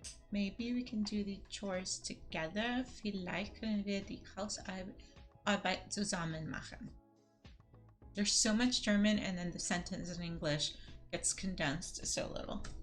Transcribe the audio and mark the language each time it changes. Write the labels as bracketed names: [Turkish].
[English] Maybe we can do the chores together. [German] Vielleicht können wir die Hausarbeit zusammen machen. [English] There's so much German and then the sentence in English gets condensed so little.